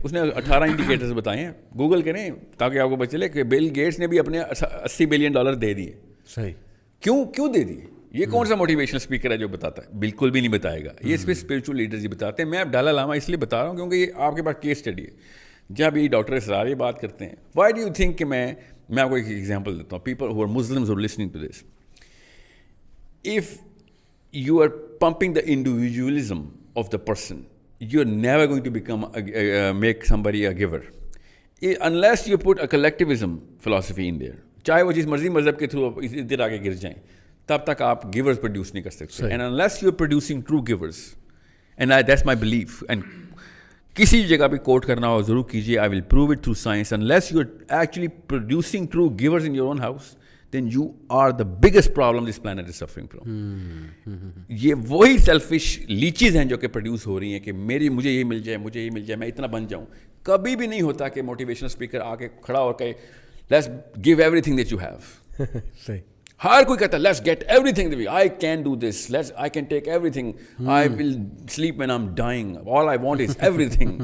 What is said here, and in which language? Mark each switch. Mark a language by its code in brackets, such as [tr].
[ur] اس نے 18 انڈیکیٹرز بتائے ہیں, گوگل کریں تاکہ آپ کو پتہ چلے کہ بل گیٹس نے بھی اپنے $80 billion دے دیے. صحیح. کیوں دے دیے؟ یہ کون سا موٹیویشنل اسپیکر ہے جو بتاتا ہے؟ بالکل بھی نہیں بتائے گا. یہ اس پہ اسپرچل لیڈرز ہی بتاتے ہیں. میں اب ڈالا لاما اس لیے بتا رہا ہوں کیونکہ یہ آپ کے پاس کیس اسٹڈی ہے. جب یہ ڈاکٹر اسرار یہ بات کرتے ہیں, [en] why do you think [ur] کہ میں آپ کو ایک ایگزامپل دیتا ہوں. [en] People who are Muslims who are listening to this, if you are pumping the individualism of the person, you're never going to become make somebody a giver unless you put a collectivism philosophy in there. [ur] چاہے وہ جس مرضی مذہب کے through ادھر آگے گر جائیں, تب تک آپ گیورز پروڈیوس نہیں کر سکتے. [en] and unless you are producing true givers, and that's my belief, and [ur] کسی جگہ بھی کوٹ کرنا ہو ضرور کیجیے, [en] I will prove it through science. Unless you are actually producing true givers in your own house, then you are the biggest problem this planet is suffering from. [ur] یہ وہی selfish لیچیز ہیں جو کہ پروڈیوس ہو رہی ہیں کہ مجھے یہ مل جائے, میں اتنا بن جاؤں. کبھی بھی نہیں ہوتا کہ موٹیویشنل اسپیکر آ کے کھڑا ہو کے [en] Let's give everything that you have. [ur] صحیح. ہر کوئی کہتا ہے [en] Let's get everything, I can do this, I can take everything, I will sleep when I am dying, all I want is everything.